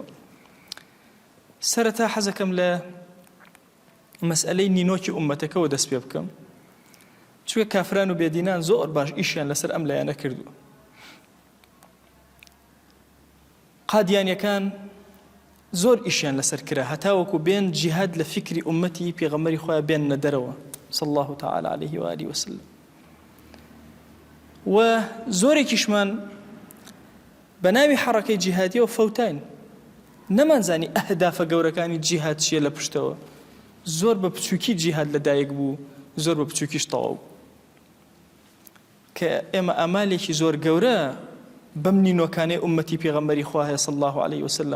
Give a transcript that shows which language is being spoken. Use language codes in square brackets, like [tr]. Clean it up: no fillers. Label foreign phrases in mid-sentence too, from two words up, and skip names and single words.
[ckb] سەرەتا حەزەکەم لە مەسئلەی نینۆکی ئومەتەکەەوە دەست پێ بکەم، چونکە کافران و بێدینان زۆر باش ئیشیان لەسەر ئەم لایەنە کردووە. قادیانیەکان زۆر ئیشیان لەسەر کرا، هەتاوەکو بێن جیهاد لە فکری ئومەتی پێغەمبەری خۆیان بێننە دەرەوە [ar] صلی الله تعالی عليه وآله وسلم. [ckb] و زۆرێکیشمان بە ناوی حەڕەکەی جیهادیەوە فەوتاین، نەمانزانی ئەهدافە گەورەکانی جیهاد چیە لە پشتەوە. زۆر بە بچووکی جیهاد لەدایک بوو، زۆر بە بچووکیش تەواو بوو. کە ئێمە ئامالێکی زۆر گەورە بەم نینۆکانەی ئومەتی پێغەمبەری خوا هەیە [ar] صلی الله عليه وسلم.